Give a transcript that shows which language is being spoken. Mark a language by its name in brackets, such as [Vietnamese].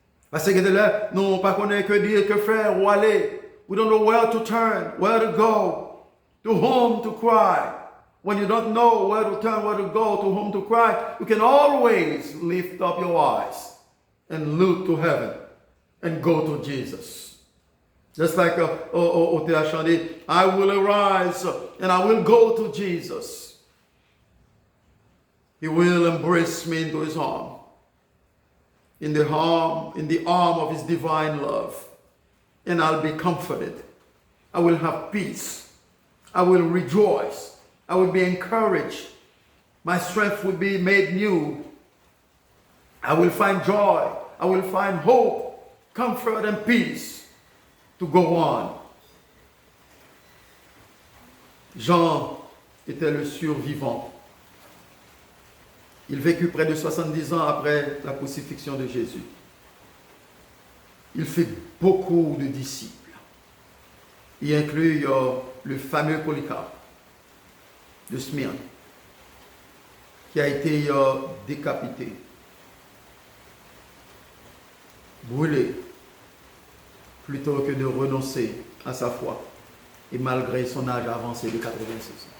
[French] Parce que là, nous ne connaissons pas que dire, que faire, où aller. [English] We don't know where to turn, where to go, to whom to cry. When you don't know where to turn, where to go, to whom to cry, you can always lift up your eyes and look to heaven and go to Jesus. Just like Otea chanté, I will arise and I will go to Jesus. He will embrace me into his arm. In the arm of his divine love. And I'll be comforted. I will have peace. I will rejoice. I will be encouraged. My strength will be made new. I will find joy. I will find hope, comfort, and peace to go on. [French] Jean était le survivant. Il vécut près de 70 ans après la crucifixion de Jésus. Il fait beaucoup de disciples. Il inclut le fameux Polycarpe de Smyrne, qui a été décapité, brûlé, plutôt que de renoncer à sa foi, et malgré son âge avancé de 86 ans.